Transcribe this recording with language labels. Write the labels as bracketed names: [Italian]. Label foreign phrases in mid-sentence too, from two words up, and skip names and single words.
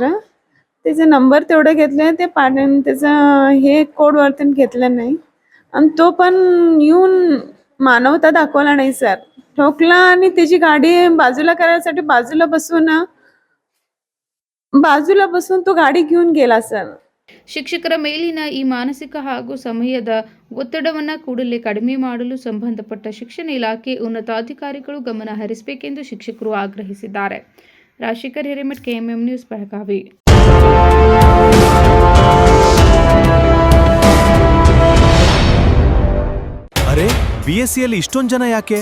[Marathi] त्याचा नंबर तेवढं घेतलं, ते त्याचा हे कोड वरती घेतलं नाही, आणि तो पण येऊन मानवता दाखवला नाही सर. ठोकला आणि त्याची गाडी बाजूला करायसाठी बाजूला बसून तो गाडी घेऊन गेला सर. [Kannada] ಶಿಕ್ಷಕರ ಮೇಲಿನ ಈ ಮಾನಸಿಕ ಹಾಗೂ ಸಮಯದ ಒತ್ತಡವನ್ನು ಕೂಡಲೇ ಕಡಿಮೆ ಮಾಡಲು ಸಂಬಂಧಪಟ್ಟ ಶಿಕ್ಷಣ ಇಲಾಖೆ ಉನ್ನತಾಧಿಕಾರಿಗಳು ಗಮನ ಹರಿಸಬೇಕೆಂದು ಶಿಕ್ಷಕರು ಆಗ್ರಹಿಸಿದ್ದಾರೆ. ರಾಜಶೇಖರ್ ಹಿರೇಮಠ್, KMM ನ್ಯೂಸ್, ಬೆಳಗಾವಿ. ಅರೆ, BSCಯಲ್ಲಿ ಇಷ್ಟೊಂದು ಜನ ಯಾಕೆ?